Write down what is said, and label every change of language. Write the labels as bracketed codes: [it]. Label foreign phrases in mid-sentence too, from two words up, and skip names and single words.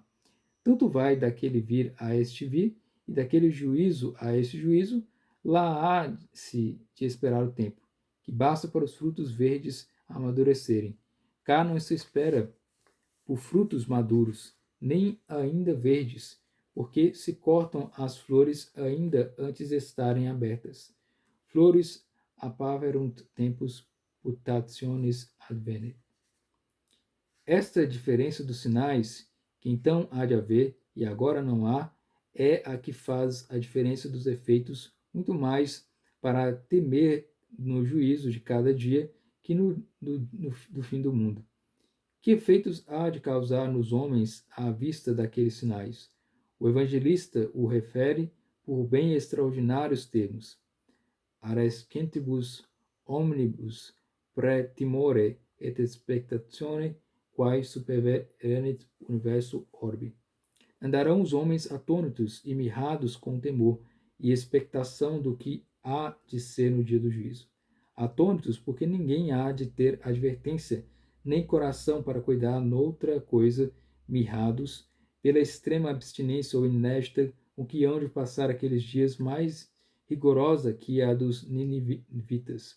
[pt] Tanto vai daquele vir a este vir, e daquele juízo a este juízo, lá há-se de esperar o tempo, que basta para os frutos verdes amadurecerem. Cá não se espera por frutos maduros, nem ainda verdes, porque se cortam as flores ainda antes de estarem abertas. [la] Flores appaverunt tempus putationis advene. [pt] Esta diferença dos sinais, que então há de haver e agora não há, é a que faz a diferença dos efeitos muito mais para temer no juízo de cada dia que do fim do mundo. Que efeitos há de causar nos homens à vista daqueles sinais? O evangelista o refere por bem extraordinários termos. [la] Arescentibus omnibus praetimore et expectatione quae supervenit universo orbi. [pt] Andarão os homens atônitos e mirrados com temor e expectação do que há de ser no dia do juízo. Atônitos porque ninguém há de ter advertência, nem coração para cuidar noutra coisa, mirrados pela extrema abstinência ou inédita com que hão de passar aqueles dias mais rigorosa que a dos ninivitas.